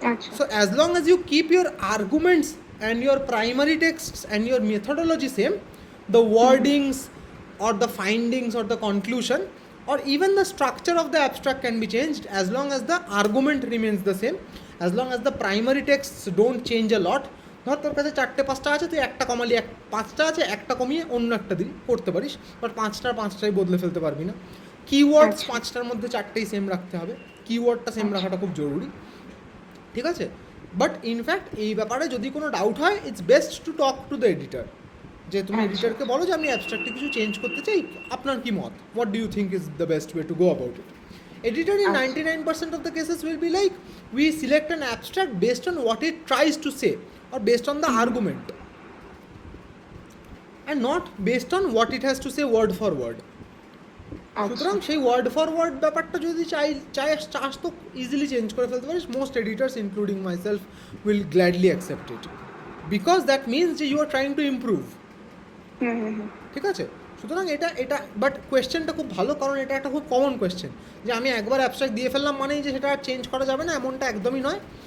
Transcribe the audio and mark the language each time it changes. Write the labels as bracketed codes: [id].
[en] So as long as you keep your arguments and your primary texts and your methodology same, the wordings or the findings or the conclusion or even the structure of the abstract can be changed as long as the argument remains the same, as long as the primary texts don't change a lot. [bn] ধর তোর কাছে 4-5টা আছে, তুই একটা কমালি, 5টা আছে একটা কমিয়ে অন্য একটা দিন করতে পারিস, বাট 5টাই বদলে ফেলতে পারবি না। কিওয়ার্ডস 5টার মধ্যে 4টেই সেম রাখতে হবে, কিওয়ার্ডটা সেম রাখাটা খুব জরুরি, ঠিক আছে? বাট ইনফ্যাক্ট এই ব্যাপারে যদি কোনো ডাউট হয়, [en] it's best to talk to the editor, [bn] যে তুমি এডিটরকে বলো যে আমি অ্যাবস্ট্রাক্টে কিছু চেঞ্জ করতে চাই, আপনার কি মত, [en] What do you think is the best way to go about it. Editor in 99% of the cases will be like, we select an abstract based on what it tries to say or based on the argument, and not based on what it has to say word for word. [bn] সুতরাং সেই word for word ব্যাপারটা যদি চাস তো easily change করে ফেলতে পারিস। [en] Most editors including myself will gladly accept it, because that means যে you are trying to improve, ঠিক আছে? [bn] সুতরাং এটা বাট কোয়েশ্চেনটা খুব ভালো, কারণ এটা একটা খুব কমন কোয়েশ্চেন, যে আমি একবার অ্যাবস্ট্রাক্ট দিয়ে ফেললাম মানেই যে সেটা আর চেঞ্জ করা যাবে না, এমনটা একদমই নয়।